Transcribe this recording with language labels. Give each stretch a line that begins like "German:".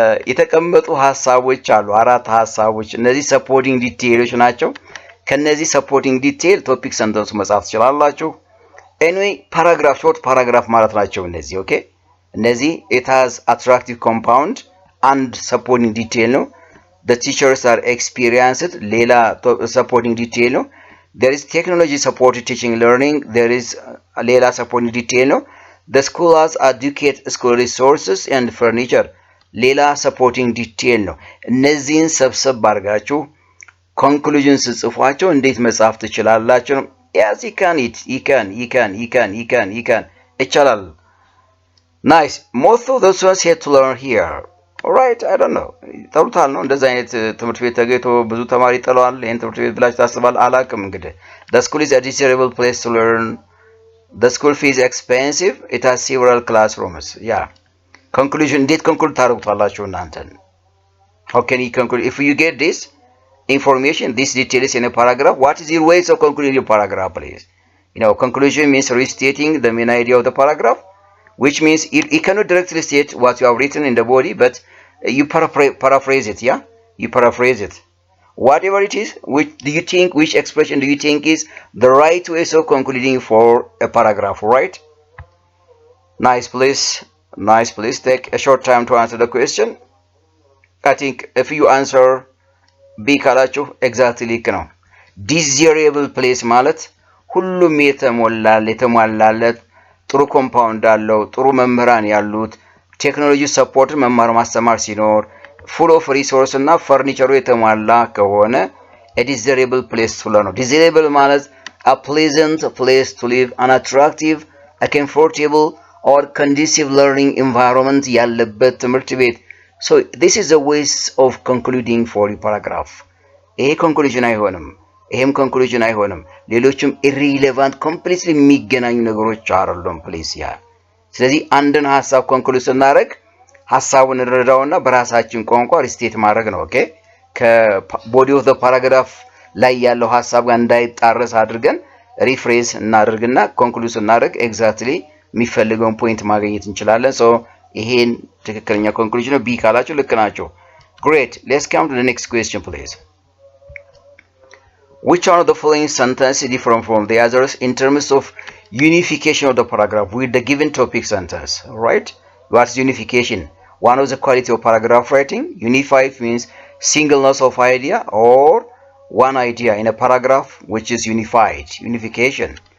Amharic: የተቀመጡ ሐሳቦች አሉ፣ አራት ሐሳቦች። እነዚህ supporting details ናቸው። ከነዚህ supporting detail topic sentence መጻፍ ትችላላችሁ።
English: Anyway, paragraph, short paragraph
Amharic: ማለት ናቸው እነዚህ።
English: Okay, እነዚህ it has attractive compound and supporting detail ነው። The teachers are experienced, ሌላ supporting detail ነው። There is technology supported teaching learning, there is ሌላ supporting detail ነው። The school has adequate school resources and furniture.
Amharic: ሌላ ሰፖርቲንግ ዲቴል ነው። እነዚህን ሰብሰብ አድርጋችሁ ኮንክሉዥን ስጽፏቸው እንዴት መጻፍ ትችላላችሁ ነው።
English: Yes, you can.
Amharic: ይቻላል። Nice.
English: Most of the students had to learn here. Alright, I don't know.
Amharic: ጠሉታል ነው እንደዛ አይነት ትምህርት ቤት ተገኝቶ ብዙ ተማሪ ጠለዋል። ይሄን ትምህርት ቤት ብላችሁ ታስባል አላውቅም። እንግዲህ
English: the school is a desirable place to learn. The school fee is expensive. It has several classrooms. Yeah. Conclusion.
Amharic: እንዴት conclude ታደርጉታላችሁ እናንተን?
English: How can you conclude? If you get this information, these details in a paragraph, what is your ways of concluding your paragraph, please? Conclusion means restating the main idea of the paragraph, which means you cannot directly state what you have written in the body, but you paraphrase it, yeah? You paraphrase it. Whatever it is, which expression do you think is the right way of concluding for a paragraph, right? Nice, please. Take a short time to answer the question. I think if you answer B
Amharic: ካላችሁ ኤግዛክትሊ ልክ ነው። ዲዛይሬብል ፕሌስ ማለት ሁሉም የተሟላለት ጥሩ ኮምፓውንድ አለው፣ ጥሩ መምህራን ያሉት፣ ቴክኖሎጂ ሰፖርት መማር ማስተማር ሲኖር፣ ፉል ኦፍ ሪሶርስ እና ፈርኒቸሩ የተሟላ ከሆነ ዲዛይሬብል ፕሌስ ነው። ዲዛይሬብል ማለት
English: a pleasant place to live, an attractive, a comfortable or conducive learning environment
Amharic: ያለበት ትምህርት ቤት.
English: So this is a ways of concluding for the paragraph.
Amharic: ይሄ conclusion አይሆንም፣ ይሄም conclusion አይሆንም፣ ሌሎችም irrelevant completely የሚገናኙ ነገሮች አይደሉም ፕሊዝ ያ። ስለዚህ አንድን ሐሳብ conclude ስናደርግ ሐሳቡን እንረዳውና በራሳችን ቋንቋ ሪስቴት ማድረግ ነው። ኦኬ ከቦዲ ኦፍ ዘ ፓራግራፍ ላይ ያለው ሐሳብ ጋር እንዳይጣረስ አድርገን ሪፍሬዝ እናደርግና conclude ስናደርግ ኤግዛክትሊ የሚፈልገውን ፖይንት ማግኘት እንችላለን። ሶ ይሄን ትክክለኛ conclusion ነው። ቢ ካላችሁ ልክ ናችሁ። Great.
English: Let's come to the next question, please. Which one of the following sentences different from the others in terms of unification of the paragraph with the given topic sentence? Right? What's unification? One of the quality of paragraph writing. Unified means singleness of idea or one idea in a paragraph which is unified. Unification.